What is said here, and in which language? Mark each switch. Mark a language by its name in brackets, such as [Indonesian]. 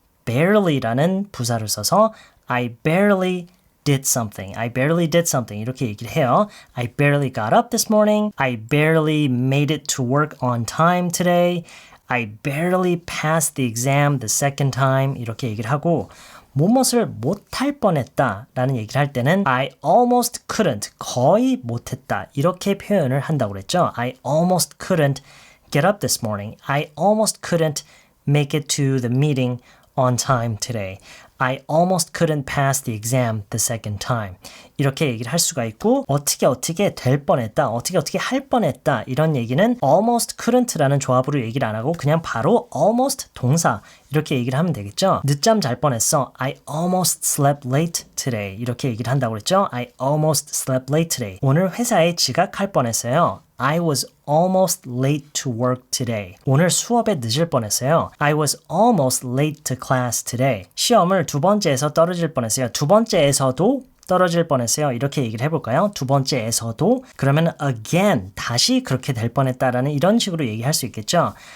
[English] barely라는 [Korean] 부사를 써서 [English] I barely did something. I barely did something. [Korean] 이렇게 얘기를 해요. [English] I barely got up this morning. I barely made it to work on time today. I barely passed the exam the second time. [Korean] 이렇게 얘기를 하고 무엇을 못할 뻔했다 라는 얘기를 할 때는 [English] I almost couldn't, [Korean] 거의 못했다 이렇게 표현을 한다고 그랬죠. [English] I almost couldn't get up this morning. I almost couldn't make it to the meeting on time today. I almost couldn't pass the exam the second time. [Korean] 이렇게 얘기를 할 수가 있고 어떻게 될 뻔했다, 어떻게 할 뻔했다 이런 얘기는 [English] almost couldn't [Korean] 라는 조합으로 얘기를 안 하고 그냥 바로 almost 동사 이렇게 얘기를 하면 되겠죠. 늦잠 잘 뻔했어. [English] I almost slept late today. [Korean] 이렇게 얘기를 한다고 그랬죠. [English] I almost slept late today. [Korean] 오늘 회사에 지각할 뻔했어요. [English] I was almost late to work today. [Korean] 오늘 수업에 늦을 뻔했어요. [English] I was almost late to class today. [Korean] 시험을 두 번째에서 떨어질 뻔했어요. 두 번째에서도 떨어질 뻔했어요. 이렇게 얘기를 해볼까요? 두 번째에서도 그러면 again 다시 그렇게 될 뻔했다라는 이런 식으로 얘기할 수 있겠죠.